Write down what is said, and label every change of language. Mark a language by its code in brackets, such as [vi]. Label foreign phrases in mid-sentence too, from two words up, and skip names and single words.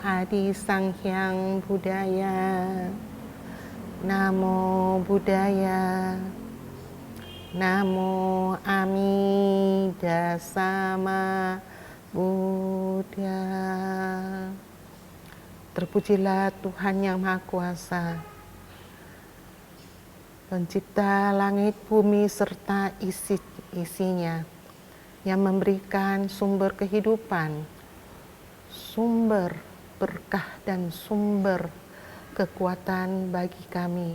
[sa] Adi Sang Hyang Buddhaya. Namo Buddhaya. Namo Amida Sama Buddha. [id] Terpujilah Tuhan Yang Maha Kuasa, Pencipta langit, bumi, serta isinya, yang memberikan sumber kehidupan, sumber berkah dan sumber kekuatan bagi kami.